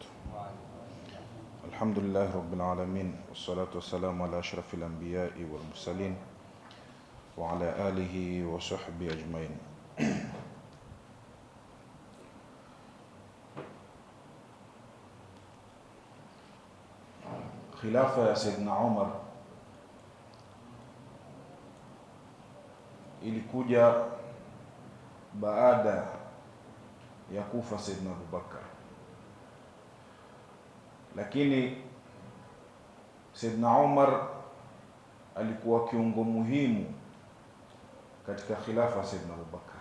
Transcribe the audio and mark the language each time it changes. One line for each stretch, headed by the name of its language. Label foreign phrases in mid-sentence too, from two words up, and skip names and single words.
Arabic: الحمد لله رب العالمين، والصلاة والسلام على أشرف الأنبياء والمرسلين وعلى آله وصحبه أجمعين. خلافة سيدنا عمر
Swahili: ilikuja baada ya kufa Saidna Abubakar, lakini Saidna Umar alikuwa kiungo muhimu katika khilafa Saidna Abubakar.